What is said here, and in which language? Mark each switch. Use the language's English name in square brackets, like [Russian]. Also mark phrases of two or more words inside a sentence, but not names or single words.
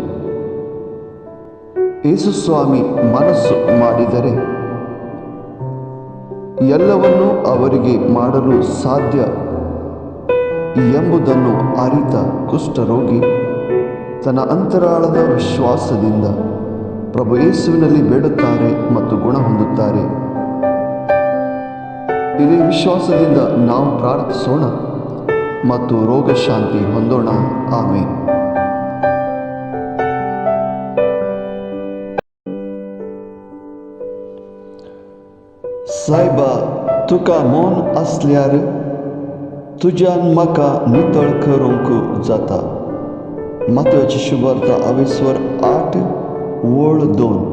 [Kannada] ಯೇಸು ಸ್ವಾಮಿ ಮನಸ್ಸು ಮಾಡಿದರೆ ಎಲ್ಲವನ್ನೂ ಅವರಿಗೆ ಮಾಡಲು ಸಾಧ್ಯ ಎಂಬುದನ್ನು ಅರಿತ ಕುಷ್ಠರೋಗಿ ತನ್ನ ಅಂತರಾಳದ ವಿಶ್ವಾಸದಿಂದ ಪ್ರಭು ಯೇಸುವಿನಲ್ಲಿ ಬೇಡುತ್ತಾರೆ ಮತ್ತು ಗುಣ ಹೊಂದುತ್ತಾರೆ. ಇದೇ ವಿಶ್ವಾಸದಿಂದ ನಾವು ಪ್ರಾರ್ಥಿಸೋಣ ಮತ್ತು ರೋಗ ಶಾಂತಿ ಹೊಂದೋಣ. ಆಮೇನ್. [Konkani] सायबा तुका मौन असल्यार तुज्यान म्हाका नितळ करूंक जाता. मातव्याची शुभवार्ता 28:2.